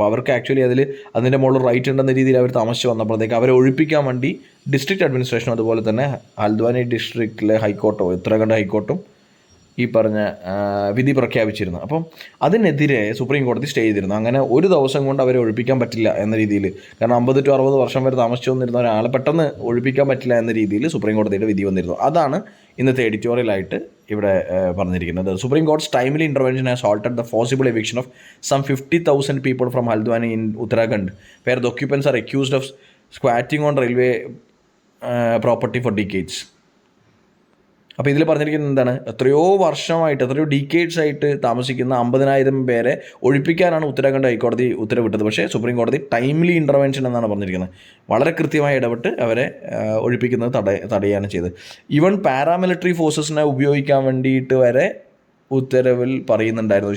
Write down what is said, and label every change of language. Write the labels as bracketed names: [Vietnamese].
[Malayalam] അപ്പോൾ അവർക്ക് ആക്ച്വലി അതിൻ്റെ മുകളിൽ റൈറ്റ് ഉണ്ടെന്ന രീതിയിൽ അവർ താമസിച്ച് വന്നപ്പോഴത്തേക്ക് അവരെ ഒഴിപ്പിക്കാൻ വേണ്ടി ഡിസ്ട്രിക്ട് അഡ്മിനിസ്ട്രേഷനും അതുപോലെ തന്നെ ഹൽദ്വാനി ഡിസ്ട്രിക്റ്റിലെ ഉത്തരാഖണ്ഡ് ഹൈക്കോർട്ടും ഈ പറഞ്ഞ വിധി പ്രഖ്യാപിച്ചിരുന്നു. അപ്പം അതിനെതിരെ സുപ്രീം കോടതി സ്റ്റേ ചെയ്തിരുന്നു. അങ്ങനെ ഒരു ദിവസം കൊണ്ട് അവരെ ഒഴിപ്പിക്കാൻ പറ്റില്ല എന്ന രീതിയിൽ, കാരണം 50 to 60 വർഷം വരെ താമസിച്ചു വന്നിരുന്ന ഒരാളെ പെട്ടെന്ന് ഒഴിപ്പിക്കാൻ പറ്റില്ല എന്ന രീതിയിൽ സുപ്രീം കോടതിയുടെ വിധി വന്നിരുന്നു. അതാണ് ഇന്നത്തെ എഡിറ്റോറിയലായിട്ട് ഇവിടെ പറഞ്ഞിരിക്കുന്നത്. [English] Supreme court's timely intervention has halted the forcible eviction of some 50,000 people from Haldwani in Uttarakhand, where the occupants are accused of squatting on railway property for decades. [Malayalam] അപ്പോൾ ഇതിൽ പറഞ്ഞിരിക്കുന്നത് എന്താണ്? എത്രയോ ഡീക്കേഡ്സ് ആയിട്ട് താമസിക്കുന്ന 50,000 പേരെ ഒഴിപ്പിക്കാനാണ് ഉത്തരാഖണ്ഡ് ഹൈക്കോടതി ഉത്തരവിട്ടത്. പക്ഷേ സുപ്രീം കോടതി ടൈംലി ഇൻ്റർവെൻഷൻ എന്നാണ് പറഞ്ഞിരിക്കുന്നത്. വളരെ കൃത്യമായി ഇടപെട്ട് അവരെ ഒഴിപ്പിക്കുന്നത് തടയാണ് ചെയ്തത്. ഈവൻ പാരാമിലിറ്ററി ഫോഴ്സസിനെ ഉപയോഗിക്കാൻ വേണ്ടിയിട്ട് വരെ ഉത്തരവിൽ പറയുന്നുണ്ടായിരുന്നു.